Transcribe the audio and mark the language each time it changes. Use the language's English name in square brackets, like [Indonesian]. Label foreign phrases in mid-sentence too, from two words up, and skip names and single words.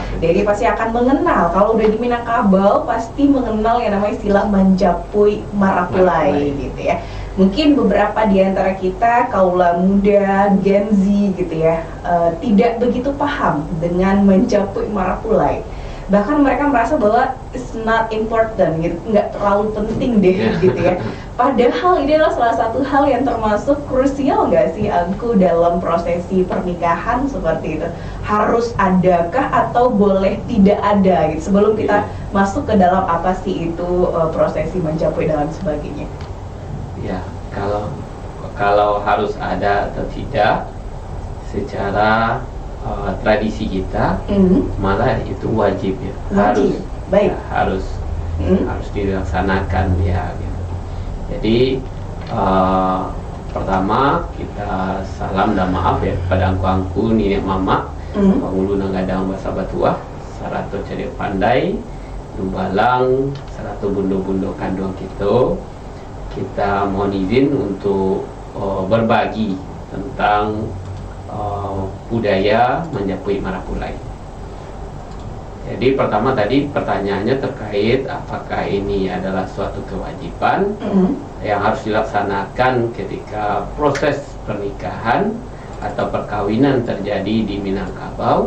[Indonesian] Jadi pasti akan mengenal, kalau udah di Minangkabau pasti mengenal yang namanya istilah menjapui marapulai gitu ya. Mungkin beberapa di antara kita kaula muda, Gen Z gitu ya, tidak begitu paham dengan menjapui marapulai. Bahkan mereka merasa bahwa [English] it's not important [Indonesian] gitu, nggak terlalu penting deh gitu ya. Padahal ini adalah salah satu hal yang termasuk krusial nggak sih Angku dalam prosesi pernikahan seperti itu? Harus adakah atau boleh tidak ada gitu? Sebelum kita masuk ke dalam apa sih itu prosesi menjapui dan sebagainya. Ya, kalau harus ada atau tidak secara tradisi kita, malah itu wajib ya. Wajib. Baik. Ya, harus dilaksanakan ya gitu. Jadi pertama kita salam dan maaf ya pada [Minangkabau] angku-angku nenek mama, pangulu nanggadang bahasa Batuah, sarato cari pandai, nubalang, sarato bundo-bundo kandung [Indonesian] kita mohon izin untuk berbagi tentang budaya menjapui marapulai. Jadi pertama tadi pertanyaannya terkait apakah ini adalah suatu kewajiban yang harus dilaksanakan ketika proses pernikahan atau perkawinan terjadi di Minangkabau.